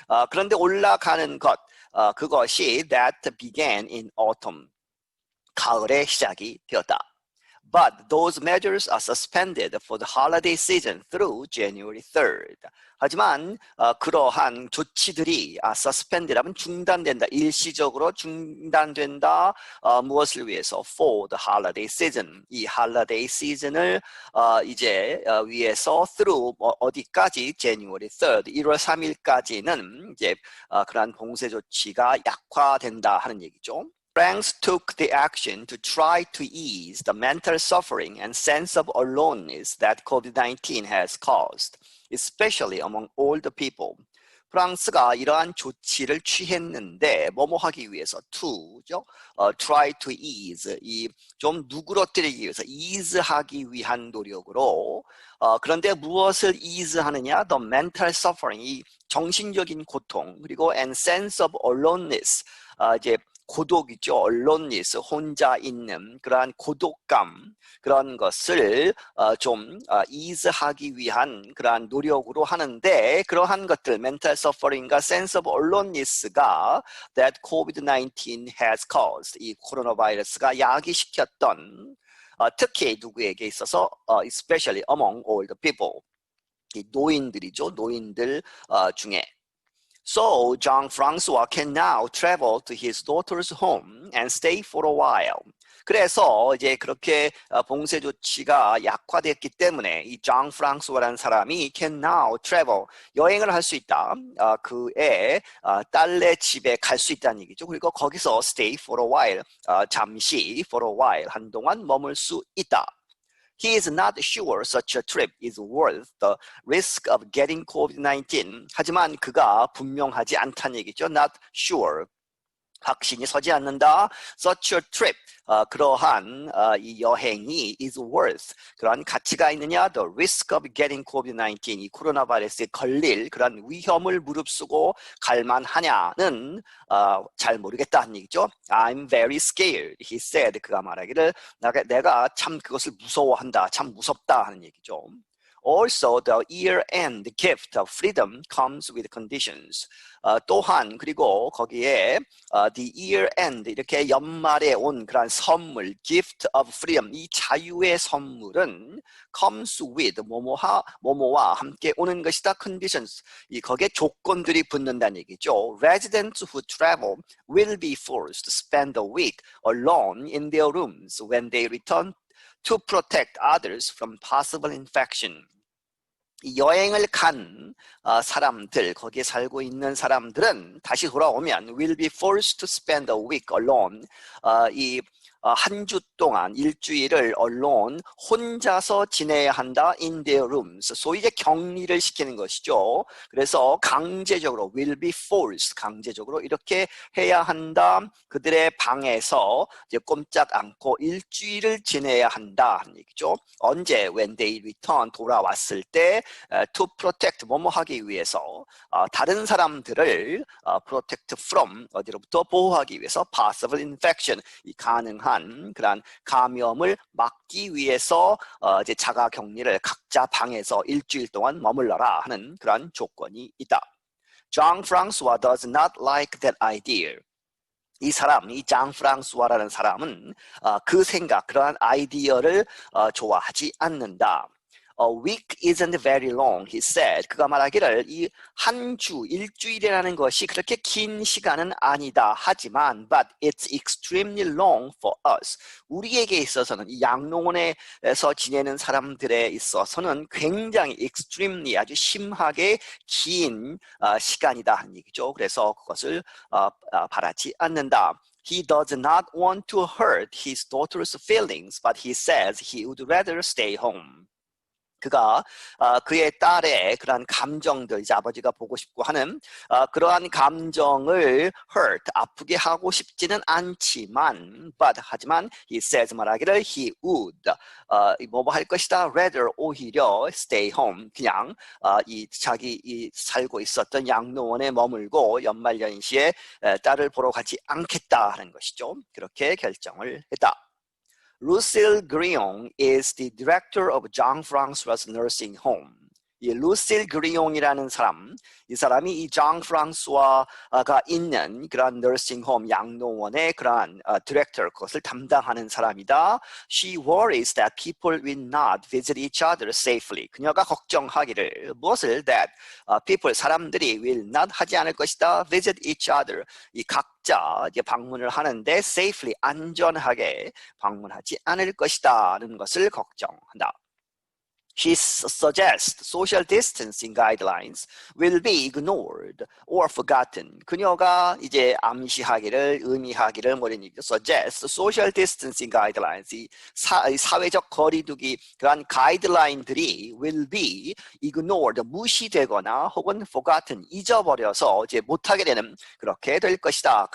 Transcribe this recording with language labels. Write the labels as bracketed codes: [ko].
[ko] 그런데 올라가는 것, 그것이 [en] that began in autumn, [ko] 가을에 시작이 되었다. [en] But those measures are suspended for the holiday season through January 3rd. [ko] 하지만 그러한 조치들이 suspended하면 중단된다, 일시적으로 중단된다. 무엇을 위해서? [en] For the holiday season. [ko] 이 [en] holiday season [ko] 을 이제 위해서 through 어디까지? [en] January 3rd. [ko] 1월 3일까지는 이제 그러한 봉쇄 조치가 약화된다 하는 얘기죠. [en] France took the action to try to ease the mental suffering and sense of aloneness that COVID-19 has caused, especially among older people. [ko] 프랑스가 이러한 조치를 취했는데 뭐뭐 하기 위해서 to죠. [en] try to ease, [ko] 이 좀 누그러뜨리기 위해서 ease하기 위한 노력으로. 그런데 무엇을 ease하느냐? [en] The mental suffering, [ko] 이 정신적인 고통, 그리고 [en] and sense of aloneness, [ko] 이제 고독이죠. aloneness, 혼자 있는 그러한 고독감, 그런 것을 좀 ease하기 위한 그러한 노력으로 하는데, 그러한 것들, [en] mental suffering [ko] 과 [en] sense of aloneness [ko] 가 [en] that COVID-19 has caused, [ko] 이 코로나 바이러스가 야기시켰던, 특히 누구에게 있어서 [en] especially among older people, [ko] 이 노인들이죠. 노인들 중에. [en] So, John Francois can now travel to his daughter's home and stay for a while. [ko] 그래서 이제 그렇게 봉쇄 조치가 약화됐기 때문에 이 존 프랑스와라는 사람이 [en] can now travel, [ko] 여행을 할 수 있다. 그의 딸네 집에 갈 수 있다는 얘기죠. 그리고 거기서 [en] stay for a while, [ko] 잠시 for a while, 한동안 머물 수 있다. [en] He is not sure such a trip is worth the risk of getting COVID-19. [ko] 하지만 그가 분명하지 않다는 얘기죠. [en] Not sure. [ko] 확신이 서지 않는다. [en] Such a trip, [ko] 그러한 이 여행이 [en] is worth, [ko] 그러한 가치가 있느냐. [en] The risk of getting COVID-19, [ko] 이 코로나 바이러스에 걸릴 그러한 위험을 무릅쓰고 갈만하냐는 잘 모르겠다는 얘기죠. [en] I'm very scared, he said. [ko] 그가 말하기를 내가 참 그것을 무서워한다, 참 무섭다 하는 얘기죠. [en] Also, the year-end gift of freedom comes with conditions. [ko] 또한 그리고 거기에 [en] the year-end, [ko] 이렇게 연말에 온 그런 선물, [en] gift of freedom, [ko] 이 자유의 선물은 [en] comes with [ko] 뭐뭐와 함께 오는 것이다. conditions, 거기에 조건들이 붙는다는 얘기죠. [en] Residents who travel will be forced to spend a week alone in their rooms when they return to protect others from possible infection. [ko] 이 여행을 간 사람들, 거기에 살고 있는 사람들은 다시 돌아오면 [en] will be forced to spend a week alone. [ko] 한 주 동안, 일주일을 alone, 혼자서 지내야 한다. [en] in their rooms. [ko] 소위 이제 격리를 시키는 것이죠. 그래서 강제적으로 [en] will be forced, [ko] 강제적으로 이렇게 해야 한다. 그들의 방에서 이제 꼼짝 않고 일주일을 지내야 한다 하는 얘기죠. 언제? [en] when they return, [ko] 돌아왔을 때 [en] to protect, [ko] 뭐뭐 하기 위해서, 다른 사람들을 [en] protect from, [ko] 어디로부터 보호하기 위해서, [en] possible infection, [ko] 이 가능한 그런 감염을 막기 위해서 이제 자가 격리를 각자 방에서 일주일 동안 머물러라 하는 그런 조건이 있다. [en] Jean Francois does not like that idea. [ko] 이 장 프랑스와라는 사람은 그 생각, 그러한 아이디어를 좋아하지 않는다. [en] A week isn't very long, he said. [ko] 그가 말하기를 이 한 주, 일주일이라는 것이 그렇게 긴 시간은 아니다. [en] 하지만, but it's extremely long for us. [ko] 우리에게 있어서는, 이 양로원에서 지내는 사람들에 있어서는 굉장히 extremely, 아주 심하게 긴 시간이다 하는 얘기죠. 그래서 그것을 바라지 않는다. [en] He does not want to hurt his daughter's feelings, but he says he would rather stay home. [ko] 그가 그의 딸의 그러한 감정들, 이제 아버지가 보고 싶고 하는 그러한 감정을 hurt, 아프게 하고 싶지는 않지만, 하지만 [en] he says, [ko] 말하기를 [en] he would, [ko] 뭐뭐 할 것이다. rather, 오히려 [en] stay home, [ko] 그냥 자기 살고 있었던 양로원에 머물고 연말연시에 딸을 보러 가지 않겠다 하는 것이죠. 그렇게 결정을 했다. [en] Lucille Grillon is the director of Jean Francois' nursing home. [ko] 이 루실 그리옹이라는 사람, 이 사람이 이 장 프랑스와가 있는 그런 너싱홈 양로원의 그러한 디렉터, 그것을 담당하는 사람이다. [en] She worries that people will not visit each other safely. [ko] 그녀가 걱정하기를 무엇을? [en] That people, [ko] 사람들이 [en] will not [ko] 하지 않을 것이다. [en] Visit each other. [ko] 이 각자 이제 방문을 하는데 safely, 안전하게 방문하지 않을 것이다는 것을 걱정한다. [en] She suggests social distancing guidelines will be ignored or forgotten. [ko] 그녀가 이제 암시하기를, 의미하기를 [en] suggest social distancing guidelines, [ko] 이 사회적 거리두기 그러한 가이드라인들이 [en] will be ignored, [ko] 무시되거나 혹은 forgotten, 잊어버려서 이제 못하게 되는, 그렇게 될 것이다.